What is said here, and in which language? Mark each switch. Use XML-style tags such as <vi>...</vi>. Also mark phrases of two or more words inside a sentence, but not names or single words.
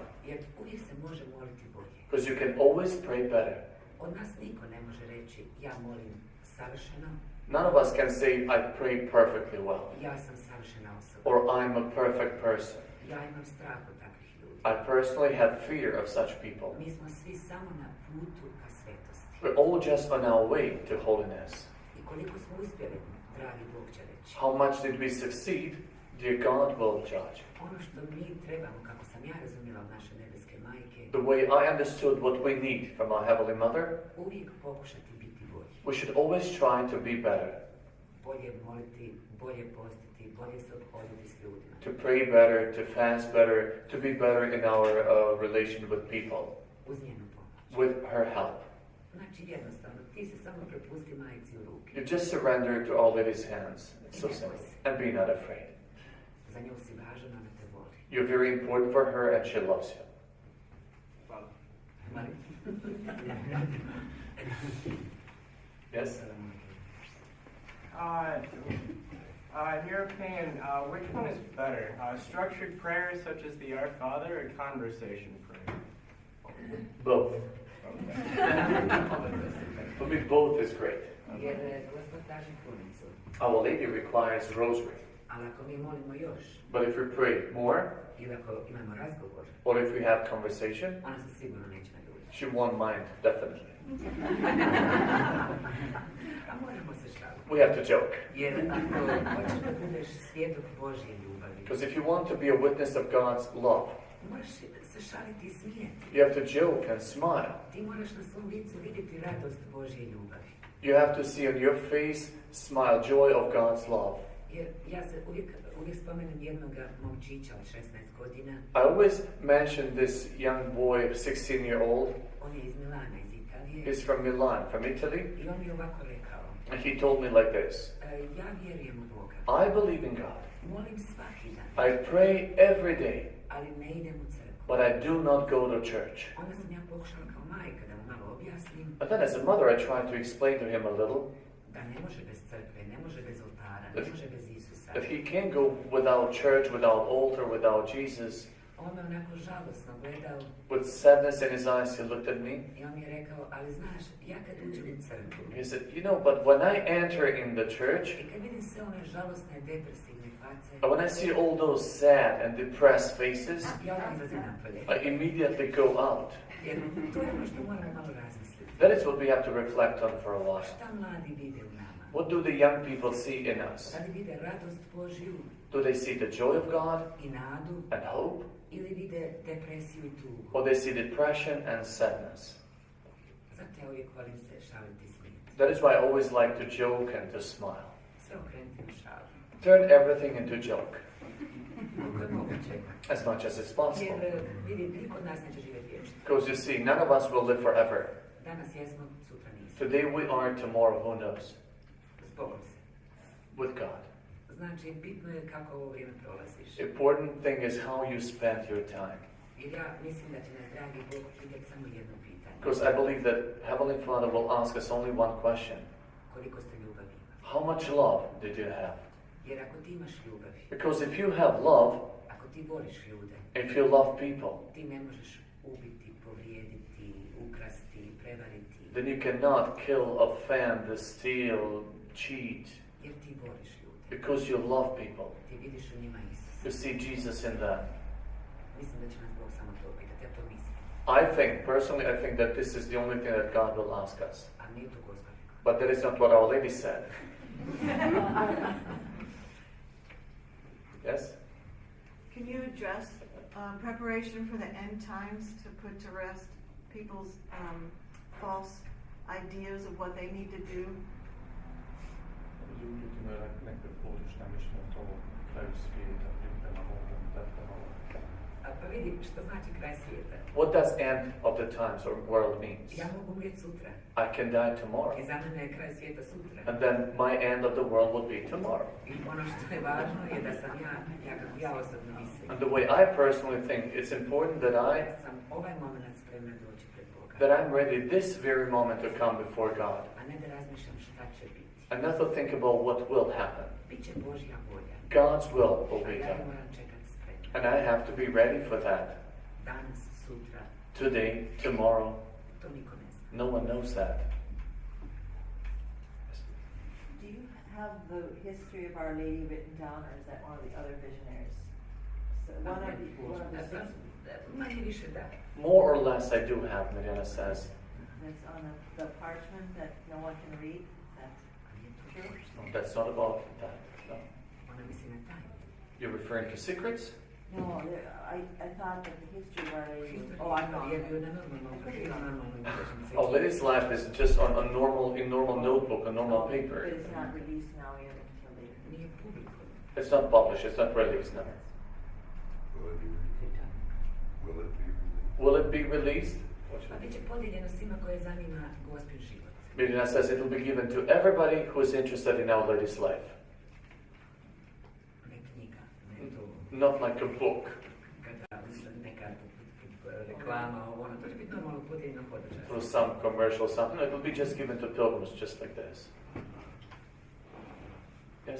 <hr>Jer uvijek se može moliti bolje.</hr> <en>because you can always pray better.</en> <hr>Od nas niko ne može reći ja molim savršeno,</hr> <en>None of us can say, I pray perfectly well,</en> <hr>ja sam savršena osoba.</hr> <en>or I'm a perfect person.</en> <hr>Ja imam strah od takvih ljudi.</hr> <en>I personally have fear of such people.</en> <hr>Mi smo svi samo na putu ka svetosti.</hr> <en>We're all just on our way to holiness.</en> <hr>I koliko smo uspjeli, dragi Bog će reći.</hr> <en>How much did we succeed? Dear God will judge.</en> <hr>Ono što mi trebamo, kako sam ja razumjela od naše nebeske majke,</hr> <en>The way I understood what we need from our Heavenly Mother,</en> <hr>uvijek pokušati biti bolji.</hr> <en>we should always try to be better.</en> <hr>Bolje moliti, bolje postiti, bolje se obhoditi s ljudima.</hr> <en>To pray better, to fast better, to be better in our relation with people,</en> <hr>Uz njenu pomoć.</hr> <en>with her help.</en> <hr>Znači jednostavno, ti se samo prepusti majici u ruke.</hr> <en>You just surrender to Our Lady's hands. It's so simple. And be not afraid.</en> <hr>Za nju si važan, ona te voli.</hr> <en>You're very important for her and she loves you. Father. Yes? In your opinion, which one is better? Structured prayers such as the Our Father or conversation prayer? Both. For me, both is great.</en> <hr>Jer Gospod traži krunicu.</hr> <en>Our Lady requires rosary.</en> <hr>Ali ako mi molimo još,</hr> <en>But if we pray more,</en> <hr>ili ako imamo razgovor,</hr> <en>or if we have conversation,</en> <hr>ona se sigurno neće naljutiti.</hr> <en>she won't mind, definitely.</en> <hr>A moramo se šaliti.</hr> <en>We have to joke.</en> <hr>Jer ako hoćeš da budeš svjedok Božje ljubavi,</hr> <en>Because if you want to be a witness of God's love,</en> <hr>moraš se šaliti i smijeti.</hr> <en>you have to joke and smile.</en> <hr>Ti moraš na svom licu vidjeti radost Božje ljubavi.</hr> <en>You have to see on your face, smile, joy of God's love.</en> <hr>Jer ja se uvijek spomenem jednog momčića od 16 godina.</hr> <en>I always mention this young boy, 16-year-old.</en> <hr>On je iz Milana, iz Italije.</hr> <en>He's from Milan, from Italy.</en> <hr>I on mi je ovako rekao.</hr> <en>And he told me like this.</en> <hr>Ja vjerujem u Boga.</hr> <en>I believe in God.</en> <hr>Molim svaki dan.</hr> <en>I pray every day,</en> <hr>Ali ne idem u crkvu.</hr> <en>but I do not go to church.</en> <hr>Onda sam ja pokušala kao majka da mu malo objasnim</hr> <en>But then as a mother, I tried to explain to him a little</en> <hr>da ne može bez crkve, ne može bez oltara, ne može bez Isusa.</hr> <en>that he can't go without church, without altar, without Jesus.</en> <hr>On me onako žalosno gledao</hr> <en>With sadness in his eyes, he looked at me.</en> <hr>i on mi je rekao, ali znaš, ja kad uđem u crkvu</hr> <en>He said, you know, but when I enter in the church,</en> <hr>i kad vidim sve one žalosne, depresivne face,</hr> <en>And when I see all those sad and depressed faces,</en> <hr>ja odmah izlazim napolje.</hr> <en>I immediately go out.</en> <hr>Jer to je ono što moramo malo razmisliti.</hr> <en>That is what we have to reflect on for a while.</en> <hr>Šta mladi vide u nama?</hr> <en>What do the young people see in us?</en> <hr>Da li vide radost Božju</hr> <en>Do they see the joy of God</en> <hr>i nadu,</hr> <en>and hope?</en> <hr>ili vide depresiju i tugu?</hr> <en>Or they see depression and sadness?</en> <hr>Zato ja uvijek volim se šaliti i smijeti.</hr> <en>That is why I always like to joke and to smile.</en> <hr>Sve okrenuti na šalu.</hr> <en>Turn everything into joke,</en> <hr>Koliko je moguće.</hr> <en>as much as it's possible.</en> <hr>Jer vidi, niko od nas neće živjeti vječno.</hr> <en>Because you see, none of us will live forever.</en> <hr>Danas jesmo, sutra nismo.</hr> <en>Today we are, tomorrow who knows?</en> <hr>S Bogom se.</hr> <en>With God.</en> <hr>Znači, bitno je kako ovo vrijeme prolaziš.</hr> <en>Important thing is how you spend your time.</en> <hr>Jer ja mislim da će nas dragi Bog pitati samo jedno pitanje.</hr> <en>Because I believe that Heavenly Father will ask us only one question.</en> <hr>Koliko ste ljubavi imali?</hr> <en>How much love did you have?</en> <hr>Jer ako ti imaš ljubavi,</hr> <en>Because if you have love,</en> <hr>ako ti voliš ljude,</hr> <en>if you love people,</en> <hr>ti ne možeš ubiti, povrijediti, ukrasti, prevariti.</hr> <en>then you cannot kill, offend, steal, cheat.</en> <hr>Jer ti voliš ljude.</hr> <en>Because you love people.</en> <hr>Ti vidiš u njima Isusa.</hr> <en>You see Jesus in them.</en> <hr>Mislim da će nas Bog samo to pitati, ja to mislim.</hr> <en>Personally, I think that this is the only thing that God will ask us.</en> <hr>A nije to Gospod.</hr> <en>But that is not what Our Lady said. Yes? Can you address preparation for the end times to put to rest people's false ideas of what they need to do?</en> <hr>Pa vidi, što znači kraj svijeta?</hr> <en>What does end of the times or world means?</en> <hr>Ja mogu umrijeti sutra.</hr> <en>I can die tomorrow.</en> <hr>I za mene je kraj svijeta sutra.</hr> <en>And then my end of the world will be tomorrow.</en> <hr>I ono što je važno je da sam ja kako ja osobno mislim.</hr> <en>And the way I personally think, it's important that</en> <hr>Sam ovaj moment spreman doći pred Boga.</hr> <en>that I'm ready this very moment to come before God.</en> <hr>A ne da razmišljam šta će biti.</hr> <en>And not to think about what will happen.</en> <hr>Biće Božja volja.</hr> <en>God's will</en> <hr>A</hr> <en>be</en> <hr>ja</hr> <en>done.</en> <hr>moram čekati spreman.</hr> <en>And I have to be ready for that.</en> <hr>Danas, sutra,</hr> <en>Today, tomorrow,</en> <hr>to niko ne zna.</hr> <en>no one knows that. Do you have the history of Our Lady written down, or is that one of the other visionaries? So one of the six</en> <hr>Manje više da.</hr> <en>More or less I do have, Mirjana says. that's on the parchment that no one can read. That's</en> <hr>A nije to</hr> <en>true. No, that's not about that. No.</en> <hr>Ona misli na tajnu.</hr> <en>You're referring to secrets? No, I thought that the history of Our Lady was. Oh, I'm not.</en> <hr>Je bio na normalnom profilu, normalnoj knjižnici.</hr> <en>Our Lady's life is just on a normal notebook, a normal But paper. it's not released now yet until later.</en> <hr>Nije publikovan.</hr> <en>It's not published, it's not released now. Will it be released?</en> <hr>Pa bit će podijeljeno svima koje zanima Gospin život.</hr> <en>Mirjana says it will be given to everybody who is interested in Our Lady's life.</en> <hr>Ne knjiga, ne to.</hr> <en>Not like a book.</en> <hr>Kada neka reklama, ono, to će biti normalno podijeljeno podržaj.</hr> <en>Through some commercial something. It will be just given to pilgrims just like this. Yes?</en>